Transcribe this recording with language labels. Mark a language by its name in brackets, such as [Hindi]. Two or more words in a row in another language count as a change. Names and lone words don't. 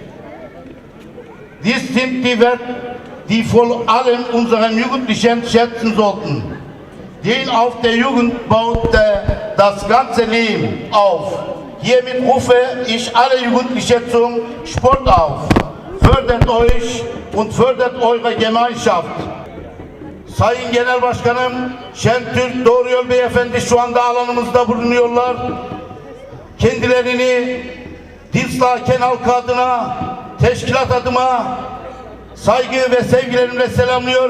[German] Dies sind die Werte, die vor allem unseren Jugendlichen schätzen sollten. Denn auf der Jugend baut das ganze Leben auf. Hiermit rufe ich alle Jugendlichen zum Sport auf. Fördert euch und fördert eure Gemeinschaft. [Turkish] Sayın Genel Başkanım Şentürk Doğruyol Beyefendi şu anda alanımızda bulunuyorlar. Kendilerini Dinslaken halkı adına, teşkilat adıma saygı ve sevgilerimle selamlıyor.